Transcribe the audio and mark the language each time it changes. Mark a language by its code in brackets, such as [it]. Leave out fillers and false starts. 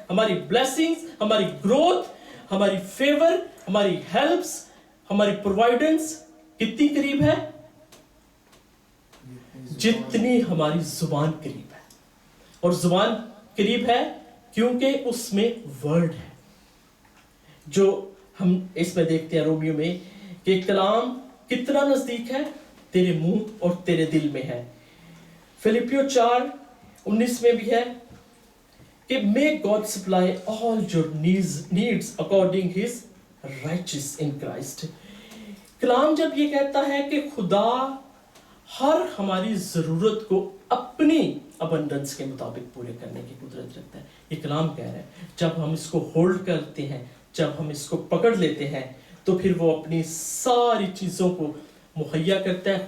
[ur] ہماری بلیسنگز، ہماری گروتھ، ہماری فیور، ہماری ہیلپس، ہماری پرووائڈنس کتنی قریب ہے؟ جتنی ہماری زبان قریب ہے. اور زبان قریب ہے کیونکہ اس میں ورڈ ہے. جو ہم اس میں دیکھتے ہیں رومیو میں کہ کلام کتنا نزدیک ہے، تیرے منہ اور تیرے دل میں ہے. فلپیو 4:19 میں بھی ہے کہ [en] may God supply all your needs according his righteous in Christ. [ur] کلام جب یہ کہتا ہے کہ خدا ہر ہماری ضرورت کو اپنی ابنڈنس کے مطابق پورے کرنے کی قدرت رکھتا ہے، یہ کلام کہہ رہا ہے. جب ہم اس کو ہولڈ کرتے ہیں، جب ہم اس کو پکڑ لیتے ہیں، تو پھر وہ اپنی ساری چیزوں کو مہیا کرتا ہے.